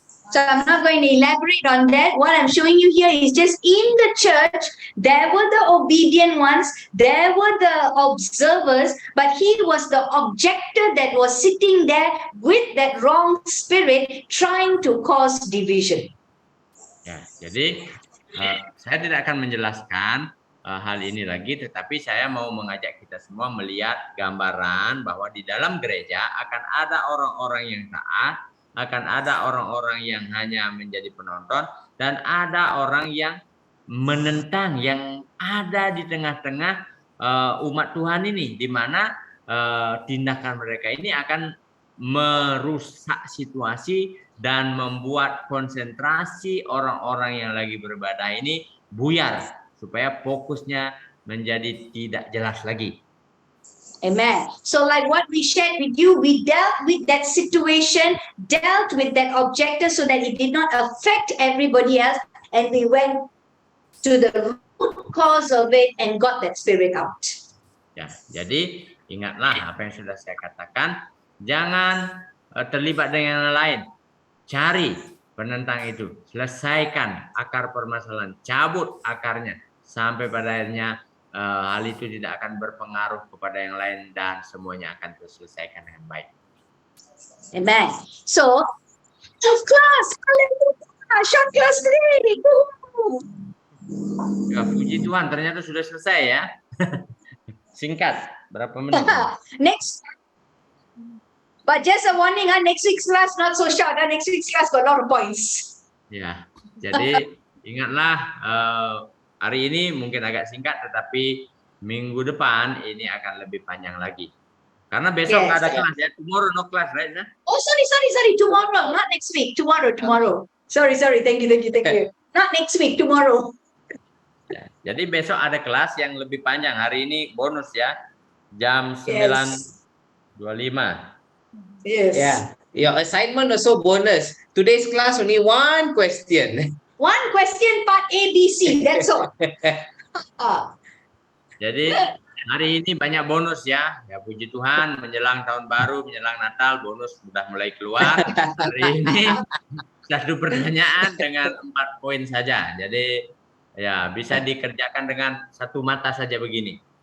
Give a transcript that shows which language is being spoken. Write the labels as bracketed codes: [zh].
[en] So I'm not going to elaborate on that. What I'm showing you here is just in the church, there were the obedient ones, there were the observers, but he was the objector that was sitting there with that wrong spirit trying to cause division. [id] Ya, jadi saya tidak akan menjelaskan hal ini lagi, tetapi saya mau mengajak kita semua melihat gambaran bahwa di dalam gereja akan ada orang-orang yang taat, akan ada orang-orang yang hanya menjadi penonton, dan ada orang yang menentang, yang ada di tengah-tengah umat Tuhan ini, di mana tindakan mereka ini akan merusak situasi dan membuat konsentrasi orang-orang yang lagi beribadah ini buyar, supaya fokusnya menjadi tidak jelas lagi. Amen. [en] So like what we shared with you, we dealt with that situation, dealt with that objector so that it did not affect everybody else. And we went to the root cause of it and got that spirit out. [id] Ya, jadi ingatlah apa yang sudah saya katakan. Jangan terlibat dengan yang lain. Cari penentang itu. Selesaikan akar permasalahan. Cabut akarnya. Sampai pada akhirnya hal itu tidak akan berpengaruh kepada yang lain dan semuanya akan terselesaikan dengan baik. [en] Amen. So, of class, hallelujah, short class 3. [id] Ya, puji Tuhan, ternyata sudah selesai ya. Singkat, berapa menit? [en] Next. But just a warning, next week's class not so short. Next week's class got a lot of points. [id] Ya, jadi ingatlah hari ini mungkin agak singkat, tetapi minggu depan ini akan lebih panjang lagi. Karena besok nggak ada kelas ya. [en] Tomorrow no class, right? Oh, sorry. Tomorrow, not next week. Tomorrow. Sorry. Thank you. Not next week, tomorrow. [id] Ya, jadi besok ada kelas yang lebih panjang. Hari ini bonus ya, jam 9.25. [en] Yes. Yeah. Your assignment also bonus. Today's class only one question. One question, part A, B, C. That's all. [id] Jadi hari ini banyak bonus ya. Ya puji Tuhan, menjelang tahun baru, menjelang Natal, bonus sudah mulai keluar. Hari ini satu pertanyaan dengan 4 poin saja. Jadi ya bisa dikerjakan dengan satu mata saja begini.